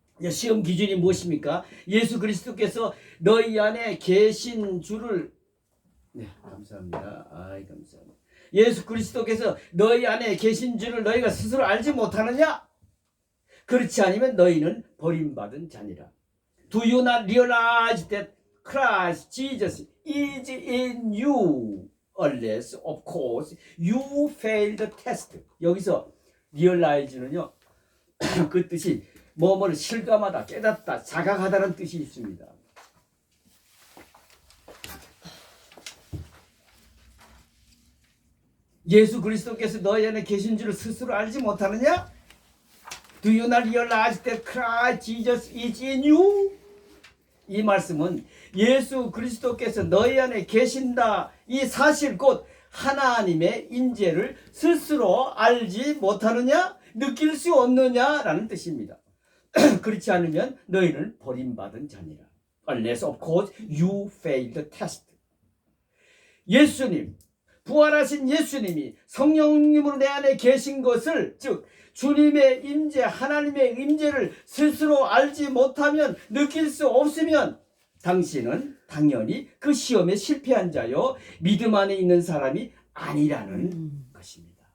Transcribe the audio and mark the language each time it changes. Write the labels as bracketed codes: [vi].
[ko] 시험 기준이 무엇입니까? 예수 그리스도께서 너희 안에 계신 줄을 감사합니다. 감사합니다. 예수 그리스도께서 너희 안에 계신 줄을 너희가 스스로 알지 못하느냐? 그렇지 않으면 너희는 버림받은 자니라. [en] Do you not realize that Christ Jesus is in you? Unless, of course, you fail the test. [ko] 여기서 realize는요, 그 뜻이 뭐뭐를 실감하다, 깨닫다, 자각하다는 뜻이 있습니다. 예수 그리스도께서 너희 안에 계신 줄을 스스로 알지 못하느냐? [en] Do you not realize that Christ Jesus is in you? [ko] 이 말씀은 예수 그리스도께서 너희 안에 계신다 이 사실 곧 하나님의 인재를 스스로 알지 못하느냐? 느낄 수 없느냐라는 뜻입니다. 그렇지 않으면 너희는 버림받은 자니라. [en] Unless of course you fail the test. [ko] 예수님, 부활하신 예수님이 성령님으로 내 안에 계신 것을 즉 주님의 임재, 하나님의 임재를 스스로 알지 못하면 느낄 수 없으면 당신은 당연히 그 시험에 실패한 자요 믿음 안에 있는 사람이 아니라는 것입니다.